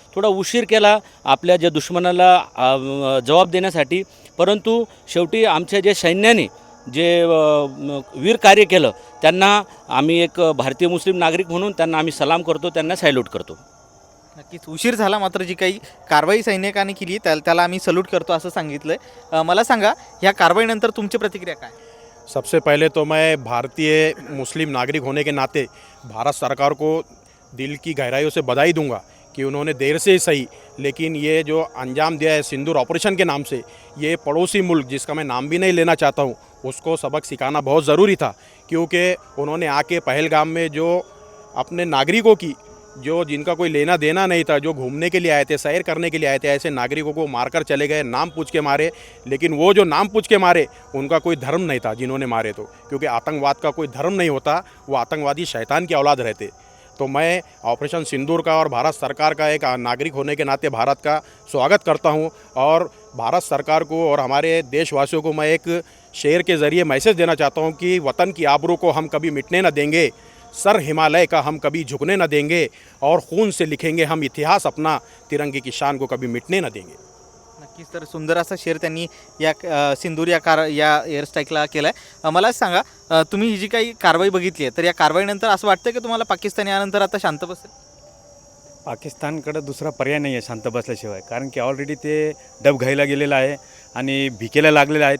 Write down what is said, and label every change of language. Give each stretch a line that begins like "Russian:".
Marathi: थोडा उशीर केला आपल्या ज्या दुश्मनाला जबाब देण्यासाठी, परंतु शेवटी आमच्या जे सैन्याने जे वीर कार्य केलं त्यांना आम्ही एक भारतीय मुस्लिम नागरिक म्हणून त्यांना आम्ही सलाम करतो, त्यांना सॅल्यूट करतो. नक्कीच उशीर झाला, मात्र जी काही कारवाई सैनिकांनी केली त्याला आम्ही सल्यूट करतो असं सांगितलं. मला सांगा, ह्या कारवाईनंतर तुमची प्रतिक्रिया काय?
Hindi: सबसे पहले तो मैं भारतीय मुस्लिम नागरिक होने के नाते भारत सरकार को दिल की गहराइयों से बधाई दूंगा कि उन्होंने देर से ही सही लेकिन ये जो अंजाम दिया है सिंदूर ऑपरेशन के नाम से, ये पड़ोसी मुल्क जिसका मैं नाम भी नहीं लेना चाहता हूँ उसको सबक सिखाना बहुत ज़रूरी था. क्योंकि उन्होंने आके पहलगाम में जो अपने नागरिकों की जो जिनका कोई लेना देना नहीं था, जो घूमने के लिए आए थे, सैर करने के लिए आए थे, ऐसे नागरिकों को मारकर चले गए, नाम पूछ के मारे. लेकिन वो जो नाम पूछ के मारे उनका कोई धर्म नहीं था जिन्होंने मारे, तो क्योंकि आतंकवाद का कोई धर्म नहीं होता, वो आतंकवादी शैतान की औलाद रहते. तो मैं ऑपरेशन सिंदूर का और भारत सरकार का एक नागरिक होने के नाते भारत का स्वागत करता हूँ. और भारत सरकार को और हमारे देशवासियों को मैं एक शेर के ज़रिए मैसेज देना चाहता हूँ कि वतन की आबरू को हम कभी मिटने न देंगे, सर हिमालय का हम कभी झुकने न देंगे और खून से लिखेंगे हम इतिहास अपना, तिरंगे की शान को कभी मिटने न देंगे.
Marathi: नक्कीच, तर सुंदर असा शेअर त्यांनी या सिंदूर या एअर स्ट्राईकला केला आहे. मला सांगा, तुम्ही ही जी काही कारवाई बघितली आहे तर या कारवाईनंतर असं वाटतं की तुम्हाला पाकिस्तान यानंतर आता शांत बसेल? पाकिस्तानकडं दुसरा पर्याय नाही आहे शांत बसल्याशिवाय, कारण की ऑलरेडी ते डब घायला गेलेला आहे आणि भिकेला लागलेला आहे.